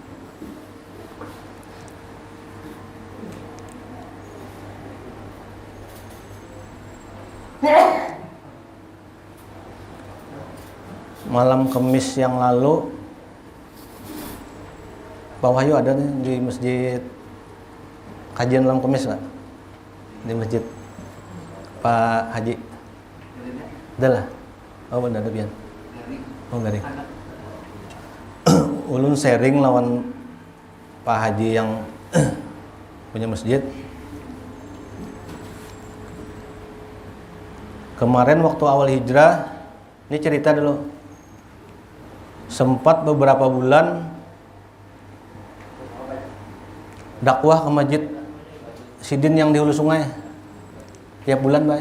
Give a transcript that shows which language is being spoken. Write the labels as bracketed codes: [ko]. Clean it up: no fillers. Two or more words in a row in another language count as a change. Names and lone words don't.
[id] Malam Kamis yang lalu, Pak Wahyu ada nih di masjid kajian malam Kamis, Pak? Di masjid Pak Haji. [bjn] Ada lah. Oh benar, ada pian. Oh garing. Ulun sharing lawan Pak Haji yang punya masjid. [id] Kemarin waktu awal hijrah, ini cerita dulu. Sempat beberapa bulan dakwah ke masjid Sidin yang di hulu sungai tiap bulan, Pak.